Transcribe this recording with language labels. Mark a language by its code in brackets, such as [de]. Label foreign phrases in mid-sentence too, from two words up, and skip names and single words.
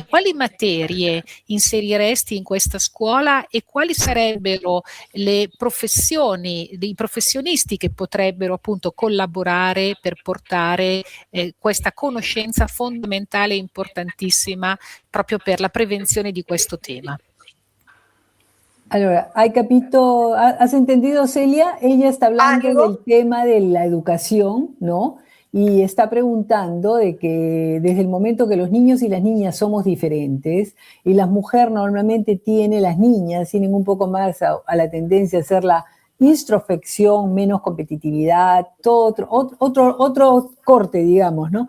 [it] Quali materie inseriresti in questa scuola e quali sarebbero le professioni, dei professionisti che potrebbero appunto collaborare per portare questa conoscenza fondamentale e importantissima proprio per la prevenzione di questo tema? Allora, [es] has entendido, Celia? Ella está hablando ¿Algo? del tema de la educación, ¿no? Y está preguntando de que desde el momento que los niños y las niñas somos diferentes, y las mujeres normalmente las niñas tienen un poco más a la tendencia a hacer la introspección, menos competitividad, todo otro corte, digamos, ¿no?